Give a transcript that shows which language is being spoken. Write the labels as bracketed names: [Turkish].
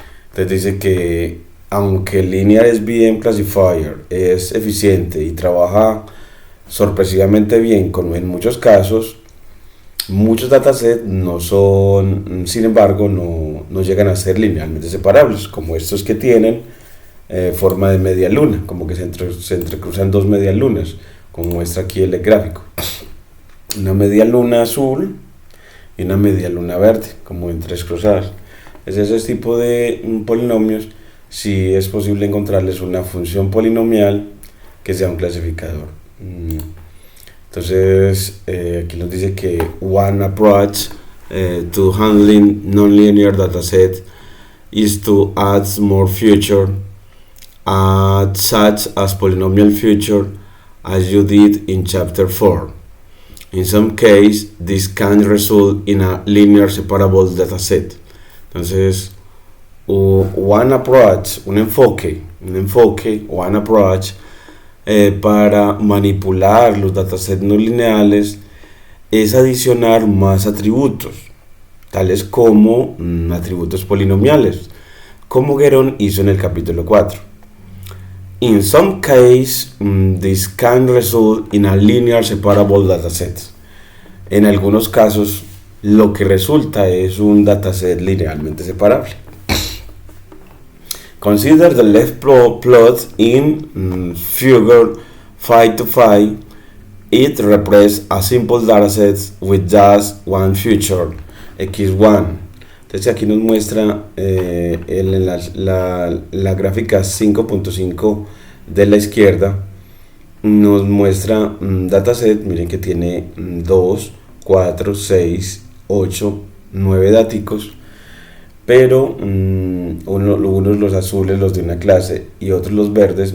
[Spanish] Entonces dice que aunque el linear SVM classifier es eficiente y trabaja sorpresivamente bien en muchos casos, muchos datasets no son, sin embargo, no llegan a ser linealmente separables, como estos que tienen forma de media luna, como que se entrecruzan dos medias lunas, como muestra aquí el gráfico. Una media luna azul y una media luna verde, como entrecruzadas. Es ese tipo de polinomios, si es posible encontrarles una función polinomial que sea un clasificador. Entonces aquí nos dice que [English] one approach to handling nonlinear dataset is to add more feature, such as polynomial feature, as you did in chapter 4. In some case, this can result in a linear separable dataset. [Spanish] Entonces, [English] one approach, [Spanish] un enfoque, one approach para manipular los datasets no lineales es adicionar más atributos, tales como atributos polinomiales, como Guerón hizo en el capítulo 4. [English] In some case, this can result in a linear separable dataset. [Spanish] En algunos casos, lo que resulta es un dataset linealmente separable. [English] Consider the left plot in figure 5 to 5. It represents a simple dataset with just one feature, x1. [Spanish] Entonces aquí nos muestra la gráfica 5.5 de la izquierda, nos muestra un dataset, miren que tiene 2, 4, 6, 8, 9 daticos, pero unos los azules, los de una clase, y otros los verdes.